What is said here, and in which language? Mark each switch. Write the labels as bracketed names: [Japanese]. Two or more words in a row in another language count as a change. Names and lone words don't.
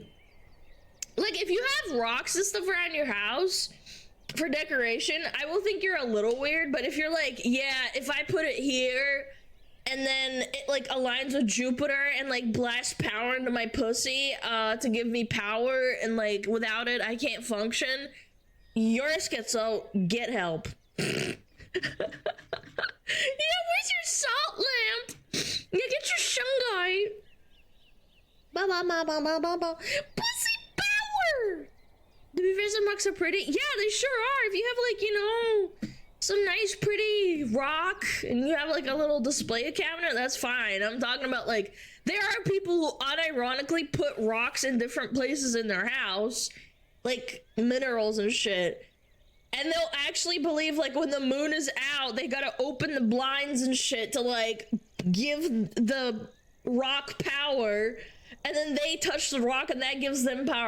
[English] Like, if you have rocks and stuff around your house for decoration, I will think you're a little weird, but if you're like, yeah, if I put it here and then it like aligns with Jupiter and like blasts power into my pussy to give me power, and like without it I can't function, you're a schizo, get help. Yeah, where's your salt lamp? Yeah, get your shungai. Ba ba ba ba ba ba ba. Pussy power! The beavers and rocks are pretty. Yeah, they sure are. If you have like, you know, some nice pretty rock and you have like a little display cabinet, that's fine. I'm talking about like, there are people who unironically put rocks in different places in their house, like minerals and shit, and they'll actually believe like when the moon is out they gotta open the blinds and shit to like give the rock power, and then they touch the rock and that gives them power.